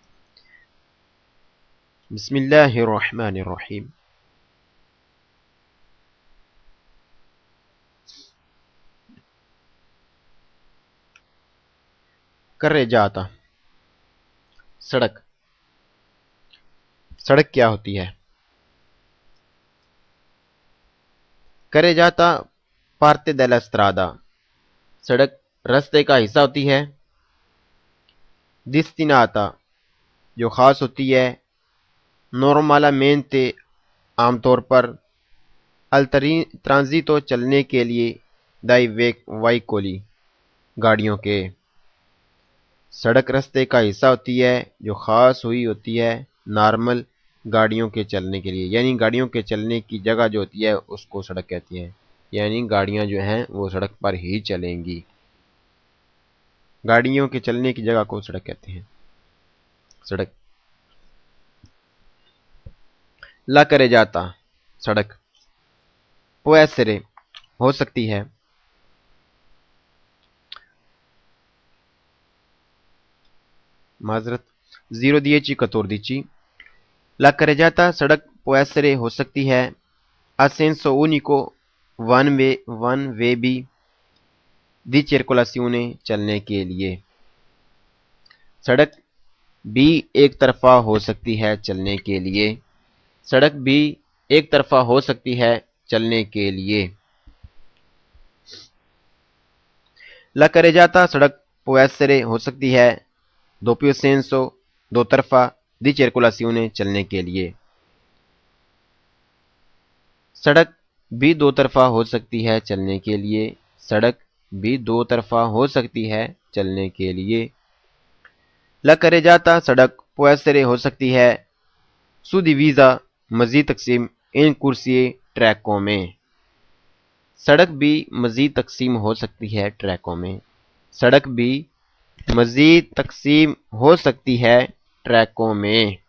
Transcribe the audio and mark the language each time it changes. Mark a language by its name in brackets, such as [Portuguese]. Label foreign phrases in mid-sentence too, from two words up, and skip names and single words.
[Arabic] بسم اللہ الرحمن الرحیم carreggiata سڑک [Urdu] سڑک کیا ہوتی ہے carreggiata [Italian] parte della strada [Urdu] سڑک رستے کا حصہ ہوتی ہے destinata جو خاص ہوتی ہے normalmente عام طور پر [Italian] al transito [Urdu] چلنے کے لیے [Italian] dai veicoli [Urdu] گاڑیوں کے سڑک رستے کا حصہ ہوتی ہے جو خاص ہوئی ہوتی ہے نارمل گاڑیوں کے چلنے کے لیے یعنی گاڑیوں کے چلنے کی جگہ جو ہوتی ہے اس کو سڑک کہتی ہیں یعنی گاڑیاں جو ہیں وہ سڑک پر ہی چلیں گی گاڑیوں کے چلنے کی جگہ کو سڑک کہتے ہیں سڑک [Italian] La carreggiata سڑک può essere [Urdu] ہو سکتی ہے معذرت [Italian] 0 La carreggiata [Urdu] سڑک [Italian] può essere [Urdu] ہو سکتی ہے [Italian] a senso unico [English] one way [Urdu] بھی [Italian] di circolazione [Urdu] چلنے کے لیے سڑک بھی ایک طرفہ ہو سکتی ہے چلنے کے لیے سڑک بھی ایک طرفہ ہو سکتی ہے چلنے کے لیے [Italian] La carreggiata [Urdu] سڑک [Italian] può essere [Urdu] ہو سکتی ہے [Italian] doppio senso [Urdu] دو طرفہ [Italian] di circolazione [Urdu] چلنے کے لیے سڑک بھی دو طرفہ ہو سکتی ہے چلنے کے لیے سڑک بھی دو طرفہ ہو سکتی ہے چلنے کے لیے [Italian] La carreggiata [Urdu] سڑک [Italian] può essere [Urdu] ہو سکتی ہے suddivisa مزید تقسیم [Italian] in corsie [Urdu] ٹریکوں میں سڑک بھی مزید تقسیم ہو سکتی ہے ٹریکوں میں سڑک بھی مزید تقسیم ہو سکتی ہے ٹریکوں میں